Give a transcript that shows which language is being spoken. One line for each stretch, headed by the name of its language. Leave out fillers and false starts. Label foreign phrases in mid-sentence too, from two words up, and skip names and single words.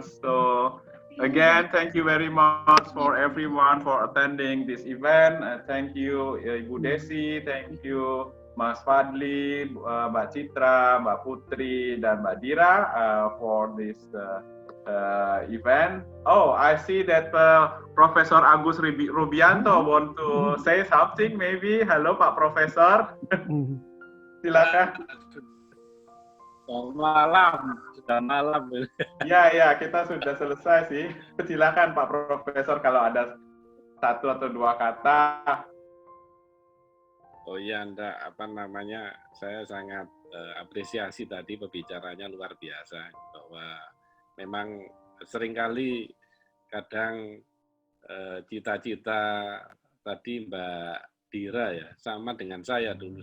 English: So again, thank you very much for everyone for attending this event. Thank you, Ibu Desi. Thank you, Mas Fadli, Mbak Citra, Mbak Putri, dan Mbak Dira for this event. Oh, I see that Professor Agus Rubianto want to say something. Maybe.
Indonesian: Halo, Pak Profesor. Silakan. Selamat malam, sudah malam. Ya, kita sudah selesai sih. Silakan Pak Profesor kalau ada 1 atau 2 kata. Oh iya, saya sangat apresiasi tadi pembicaranya luar biasa, bahwa memang seringkali kadang cita-cita tadi Mbak Dira ya sama dengan saya dulu.